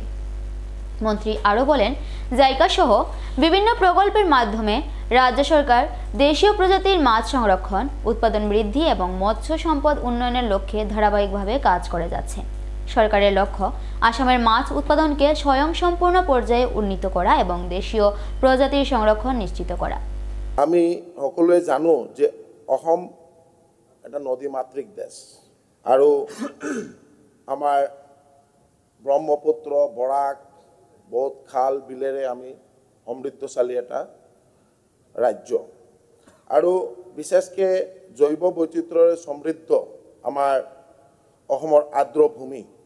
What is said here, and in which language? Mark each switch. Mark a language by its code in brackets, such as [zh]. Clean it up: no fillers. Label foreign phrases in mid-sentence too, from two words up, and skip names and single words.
[bn] মন্ত্রী আরও বলেন, জাইকা সহ বিভিন্ন প্রকল্পের মাধ্যমে রাজ্য সরকার দেশীয় প্রজাতির মাছ সংরক্ষণ, উৎপাদন বৃদ্ধি এবং মৎস্য সম্পদ উন্নয়নের লক্ষ্যে ধারাবাহিকভাবে কাজ করে যাচ্ছে। সরকারের লক্ষ্য আসামের মাছ উৎপাদনকে স্বয়ংসম্পূর্ণ পর্যায়ে উন্নীত করা এবং দেশীয় প্রজাতির সংরক্ষণ নিশ্চিত করা। [as] আমি সকলোৱে জানো যে অসম এটা নদীমাতৃক দেশ আৰু আমাৰ ব্ৰহ্মপুত্ৰ, বৰাক, বহুত খাল বিলেৰে আমি সমৃদ্ধশালী এটা ৰাজ্য আৰু বিশেষকৈ জৈৱ বৈচিত্ৰ্যৰে সমৃদ্ধ আমাৰ অসমৰ আৰ্দ্ৰভূমি।